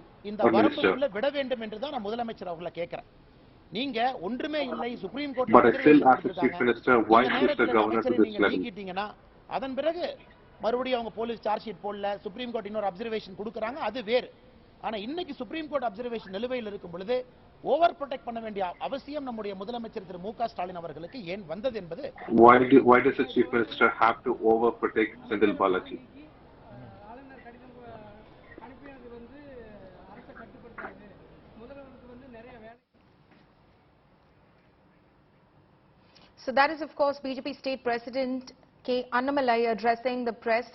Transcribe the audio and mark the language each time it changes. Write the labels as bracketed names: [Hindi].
[Tamil] இந்த வரம்புக்குள்ள விட வேண்டும் என்றுதான் நான் முதலமைச்சர் அவர்களை கேட்கிறேன். நீங்க ஒன்றுமே இல்லை supreme court [English] But I still ask the Chief Minister, why push the governor to this level? [Tamil] நீக்கிட்டீங்கன்னா அதன் பிறகு மறுபடியும் அவங்க போலீஸ் சார்ஜ் ஷீட் போடல, சுப்ரீம் கோர்ட் இன்னொரு அப்சர்வேஷன் கொடுக்கறாங்க, அது வேறு. ஆனா இன்னைக்கு சுப்ரீம் கோர்ட் அப்சர்வேஷன் நிலுவையில் இருக்கும் பொழுது ஓவர் ப்ரொடெக்ட் பண்ண வேண்டிய அவசியம் நம்முடைய முதலமைச்சர் திரு மு.க. ஸ்டாலின் அவர்களுக்கு ஏன் வந்தது என்பது. [English] Why does the Chief Minister have to over protect Senthil Balaji? So that is, of course, BJP State President K. Annamalai addressing the press.